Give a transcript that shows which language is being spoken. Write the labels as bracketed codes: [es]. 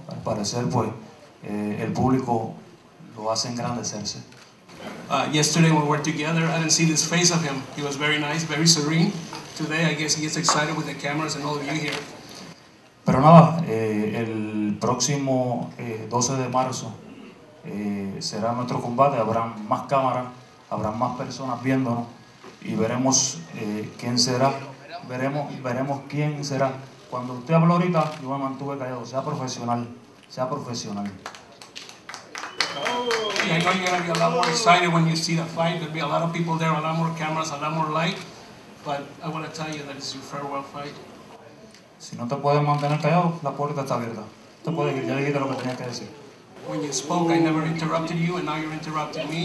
[es] Al parecer, pues, el público lo hace engrandecerse. [en] Yesterday when we were together, I didn't see this face of him. He was very nice, very serene. Today, I guess he gets excited with the cameras and all of you here. [es] Pero nada, el próximo 12 de marzo será nuestro combate. Habrán más cámaras, habrán más personas viéndonos y veremos quién será. Veremos quién será. Cuando usted habló ahorita, yo me mantuve callado. Sea profesional, sea profesional. [en] I know you're going to be a lot more excited when you see the fight. There'll be a lot of people there, a lot more cameras, a lot more light. But I want to tell you that it's your farewell fight. [es] Si no te puedes mantener callado, la puerta está abierta. Te puedes ir, ya dijiste lo que tenías que decir. [en] When you spoke, I never interrupted you, and now you're interrupting me.